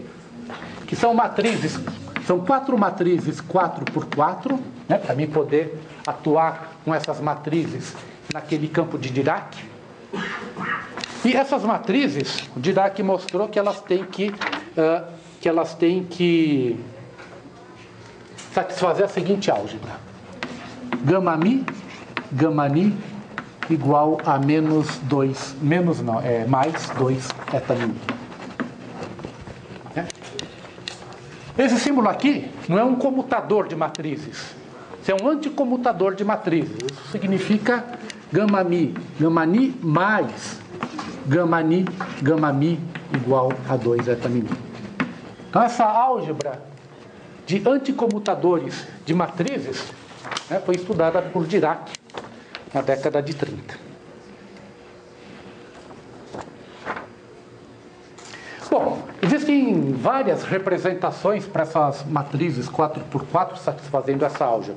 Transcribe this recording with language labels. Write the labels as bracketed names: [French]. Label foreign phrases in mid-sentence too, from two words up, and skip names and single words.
[Portuguese] Que são matrizes, são 4 matrizes 4x4, né? Para mim poder atuar com essas matrizes naquele campo de Dirac. E essas matrizes, o Dirac mostrou que elas têm que satisfazer a seguinte álgebra: gama mi, gama ni igual a mais 2 eta mi. Esse símbolo aqui não é um comutador de matrizes, isso é um anticomutador de matrizes. Isso significa gama mi, gama ni mais gama ni, gama mi igual a 2 eta mi. Então essa álgebra de anticomutadores de matrizes, né, foi estudada por Dirac na década de 30. Bom, existem várias representações para essas matrizes 4x4 satisfazendo essa álgebra.